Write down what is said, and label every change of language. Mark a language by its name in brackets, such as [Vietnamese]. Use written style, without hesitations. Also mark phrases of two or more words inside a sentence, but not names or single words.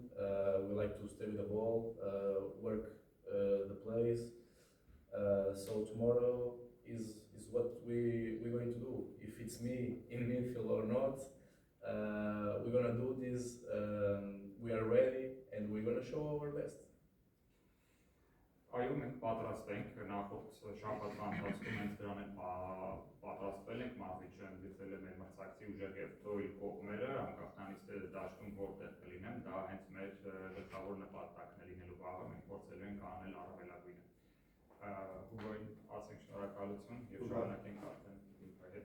[English] We like to stay with the ball, work the plays. So tomorrow is what we're going to do. If it's me in midfield or not, we're gonna do this. We are ready, and we're gonna show our best. [Armenian] Այո, մենք պատրաստ ենք նախորդ շաբաթվա ընթացքում մենք դրան են պատրաստվել ենք, Մազիչը ընդգծել է մեր մրցակցի ուժեղ եւ թույլ կողմերը, անկախ նրանից թե դաշտում որտեղ կլինեն, դա հենց մեր գլխավոր նպատակն է լինելու վաղը, մենք փորձելու ենք անել առավելագույնը։ Հուգոին ասենք շնորհակալություն եւ շարունակենք արդեն ինքնա հետ։